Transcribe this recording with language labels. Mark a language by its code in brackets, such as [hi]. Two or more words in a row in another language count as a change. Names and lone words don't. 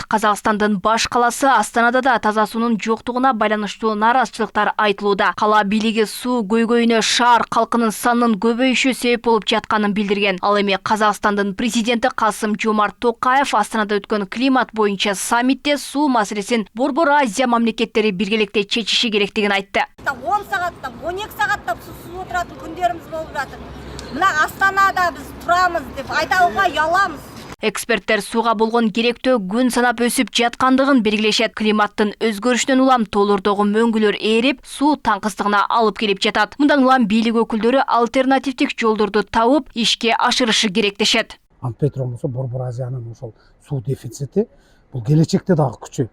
[ky] Казакстандын баш каласы Астанада да таза суунун жоктугуна байланыштуу наразычылыктар айтылууда. Кала бийлиги суу көйгөйүнө шаар калкынын санынын көбөйүшү себеп болуп жатканын билдирген. Ал эми Казакстандын президенти Касым-Жомарт Токаев Астанада өткөн климат боюнча саммитте суу маселесин Борбор Азия мамлекеттери биргеликте чечиши керектигин айтты. [kk] 10 сағаттап, 12 сағаттап су отыратын күндеріміз болып жатыр. Мына Астанада біз тұрамыз деп айтауға ұяламыз. [ky] Эксперттер сууга болгон керектөө күн санап өсүп жаткандыгын белгилешет. Климаттын өзгөрүшүнөн улам тоолордогу мөңгүлөр ээрип, суу таңкыстыгына алып келип жатат. Мындан улам бийлик өкүлдөрү альтернативдик жолдорду табып, ишке ашырышы керек дешет. Антпетром болсо Борбор Азиянын ошол суу дефицити бул келечекте дагы күчөйт.